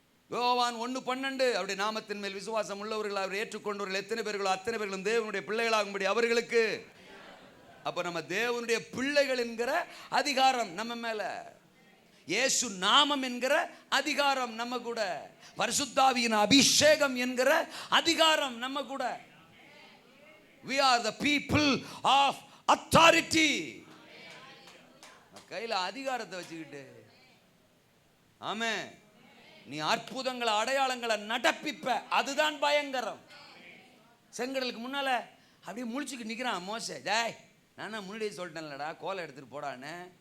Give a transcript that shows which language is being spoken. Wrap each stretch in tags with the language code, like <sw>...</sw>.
<ta>யோவான் 1:12 அவருடைய நாமத்தின் மேல் விசுவாசம் உள்ளவர்கள் அவர் ஏற்றுக்கொண்டவர்கள் எத்தனை பேர்களோ அத்தனை பேர்களும் தேவனுடைய பிள்ளைகளாகும்படி அவர்களுக்கு. அப்ப நம்ம தேவனுடைய பிள்ளைகள் என்கிற அதிகாரம் நம்ம மேல, இயேசு நாமம் என்கிற அதிகாரம் நம்ம கூட, பரிசுத்தாவியின் அபிஷேகம் என்கிற அதிகாரம் நம்ம கூட.</ta> <en>We are the people of authority.</en> <ta>கையில அதிகாரத்தை வச்சுக்கிட்டு ஆமென் நீ அற்புதங்களை அடையாளங்களை நடப்பிப்ப, அதுதான் பயங்கரம். செங்கடலுக்கு முன்னால அப்படியே முழிச்சுக்கு நிக்கிறான் மோசே. டேய் நானா முன்னாடியே சொல்லிட்டேன்லடா, கோலை எடுத்துட்டு போடான்னு.</ta>